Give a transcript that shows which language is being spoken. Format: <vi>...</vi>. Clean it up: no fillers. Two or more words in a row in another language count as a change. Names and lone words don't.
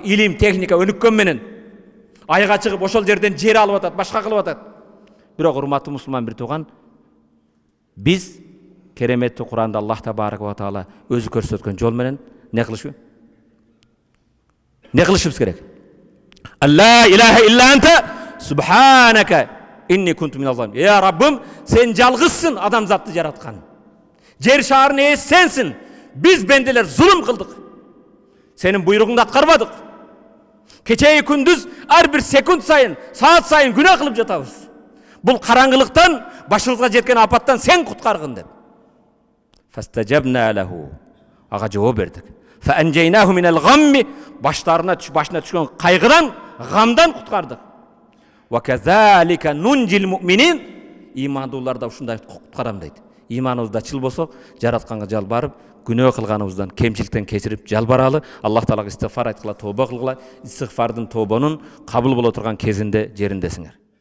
<ky>Илим, техника өнүккөн менен айга чыгып ошол жерден жер алып атат, башка кылып атат. Бирок урматтуу мусулман бир тууган, биз кереметтүү Куранда Аллах</ky> <ar>تبارك وتعالى</ar> <ky>өзү көрсөткөн жол менен не кылышыбыз керек?</ky> <ar>ألا إله إلا أنت سبحانك إني كنت من الظالمين.</ar> <ky>Я Раббым, сен жалгызсың адамзатты жараткан. Жер шаарынын ээси сенсиң. Биз бенделер зулум кылдык. Сенин буйругуңду аткарбадык. Кечеги күндүз ар бир секунд сайын, саат сайын күнөө кылып жатабыз. Бул караңгылыктан, башыбызга жеткен апаттан сен куткаргын деп.</ky> <ar>فاستجبنا له.</ar> <ky>Ага жооп бердик.</ky> <ar>فأنجيناه من الغم.</ar> <ky>Башына түшкөн кайгыдан, гамдан куткардык.</ky> <ar>وكذلك ننجي المؤمنين.</ar> <ky>Имандууларда ушундай куткарам дейт. Иманыбызда чыл болсок, жаратканга жалбарып, күнөө кылганыбыздан, кемчиликтен кечирип жалбаралы, Аллах Таалага истигфар айткыла, тооба кылгыла, истигфардын тообонун кабыл боло турган кезинде жериндесиңер.</ky>